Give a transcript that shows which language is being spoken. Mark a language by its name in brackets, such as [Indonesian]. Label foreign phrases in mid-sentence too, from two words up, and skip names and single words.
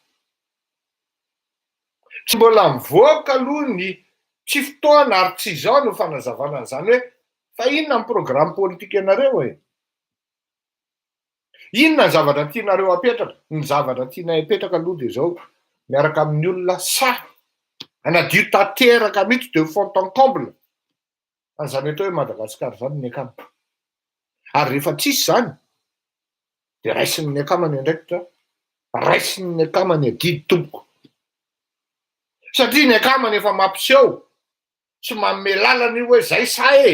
[Malagasy] Tsy mbola mivoaka aloha ny tsy fotoana ary tsy izao no fanazavana an'izany hoe fa inona ny programme politika ianareo e? Inona ny zavatra tianareo apetraka? Ny zavatra tiana hipetraka aloha dia izao miaraka amin'ny olona anadio tanteraka mihitsy [French] de fond en comble [Malagasy] an'izany atao hoe Madagasikara zany ny akamo. Ary rehefa tsisy zany dia raisin'ny akamany andraikitra, raisin'ny akamany adidy tompoko. Satria ny akamany efa mampiseho sy manome lalana io hoe zay sa e.